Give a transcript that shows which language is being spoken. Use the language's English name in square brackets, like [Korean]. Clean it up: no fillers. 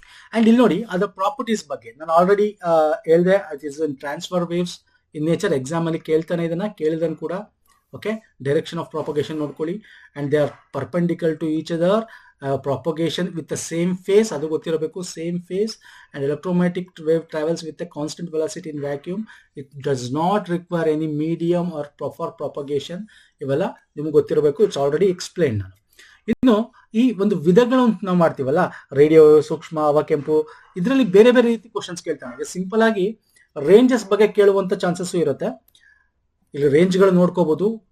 [Kannada] And ಇಲ್ಲಿ ನೋಡಿ, ಅದರ ಪ್ರಾಪರ್ಟೀಸ್ ಬಗ್ಗೆ ನಾನು ಆಲ್ರೆಡಿ ಹೇಳಿದೆ. [English] It is transfer waves in nature. [Kannada] ಎಕ್ಸಾಮಲ್ಲಿ ಕೇಳ್ತಾನೆ, ಇದನ್ನು ಕೇಳಿದನು ಕೂಡ. [English] okay, direction of propagation [Kannada] ನೋಡ್ಕೊಳ್ಳಿ. [English] and they are perpendicular to each other, propagation with the same phase, [Kannada] ಅದು ಗೊತ್ತಿರಬೇಕು, [English] same phase. And electromagnetic wave travels with a constant velocity in vacuum. It does not require any medium or for propagation. [Kannada] ಇವೆಲ್ಲ ನಿಮ್ಗೆ ಗೊತ್ತಿರಬೇಕು. [English] it's already explain [Kannada] ನಾನು. ಇನ್ನು ಈ ಒಂದು ವಿಧಗಳು ನಾವು ಮಾಡ್ತೀವಲ್ಲ, ರೇಡಿಯೋ, ಸೂಕ್ಷ್ಮ, ಅವಕೆಂಪು, ಇದರಲ್ಲಿ ಬೇರೆ ಬೇರೆ ರೀತಿ ಕ್ವಶನ್ಸ್ ಕೇಳ್ತಾನೆ. ಸಿಂಪಲ್ ಆಗಿ ರೇಂಜಸ್ ಬಗ್ಗೆ ಕೇಳುವಂಥ ಚಾನ್ಸಸ್ಸು ಇರುತ್ತೆ. ಇಲ್ಲಿ ರೇಂಜ್ಗಳು ನೋಡ್ಕೋಬಹುದು.